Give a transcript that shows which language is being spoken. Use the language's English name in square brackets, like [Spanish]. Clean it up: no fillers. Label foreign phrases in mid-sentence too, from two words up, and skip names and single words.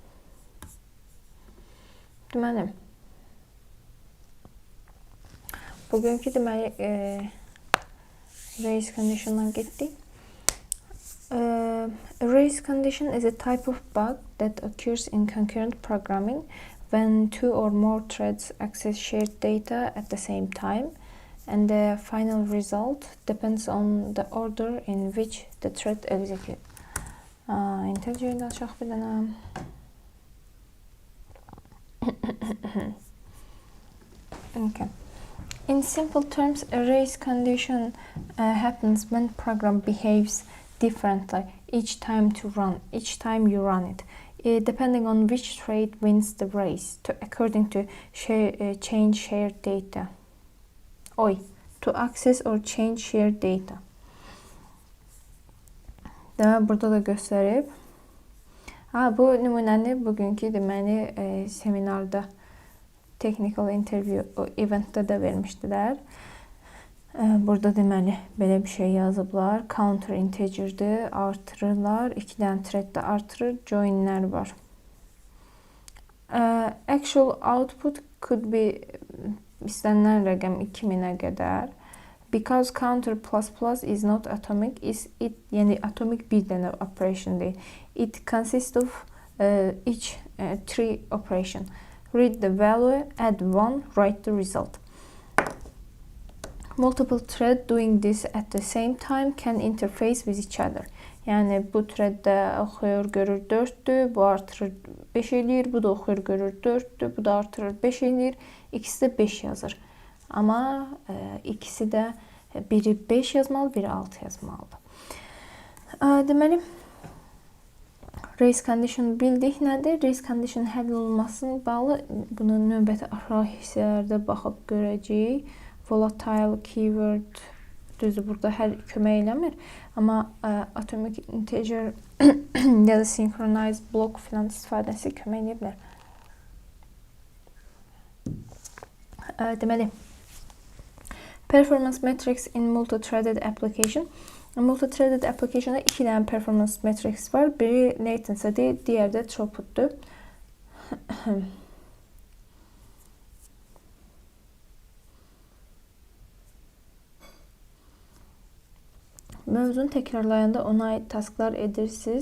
[Azerbaijani] Deməli, bugünkü deməli [English] race condition'dan [Azerbaijani] getdik. [English] A race condition is a type of bug that occurs in concurrent programming when two or more threads access shared data at the same time, and the final result depends on the order in which the thread executes. [Azerbaijani] İntellect açaq bir dənə. [English] Okay. In simple terms, a race condition happens when program behaves differently each time you run it, depending on which thread wins the race, according to change shared data. To access or change shared data. [Azerbaijani] Deməli, burada da göstərib. Bu nümunəni bugünkü deməli seminarda [English] technical interview eventdə [Azerbaijani] də vermişdilər. Burada deməli belə bir şey yazıblar. [English] Counter integerdir, [Azerbaijani] artırırlar. 2 dənə thread də artırır, joinlər var. [English] Actual output could be [Azerbaijani] istənilən rəqəm 2000-ə qədər. [English] Because counter ++ is not atomic, [Azerbaijani] yəni atomic bir dənə operation deyil. [English] It consists of each 3 operation. Read the value, add 1, write the result. Multiple thread doing this at the same time can interface with each other. [Azerbaijani] Yəni bu threaddə oxuyur, görür 4-dür, bu artırır 5 eləyir, bu da oxuyur, görür 4-dür, bu da artırır 5 eləyir, ikisi də 5 yazır. Amma ikisi də biri 5 yazmalı, biri 6 yazmalıdır. Deməli, [English] race condition [Azerbaijani] bildik nədir? [English] Race condition [Azerbaijani] həll olunmasına bağlı bunu növbəti aşağı hissələrdə baxıb görəcəyik. [English] Volatile keyword [Azerbaijani] düzdür, burada hər kömək eləmir. Amma [English] atomic integer [Azerbaijani] ya da [English] synchronized block [Azerbaijani] filan istifadəsi kömək edə bilər. Deməli, [English] performance metrics in multi-threaded application. Multi-threaded applicationda [Azerbaijani] 2 dənə [English] performance metrics [Azerbaijani] var. Biri latency'dir, digəri də throughput'dur. Mövzunu təkrarlayanda ona aid tasklar edirsiniz.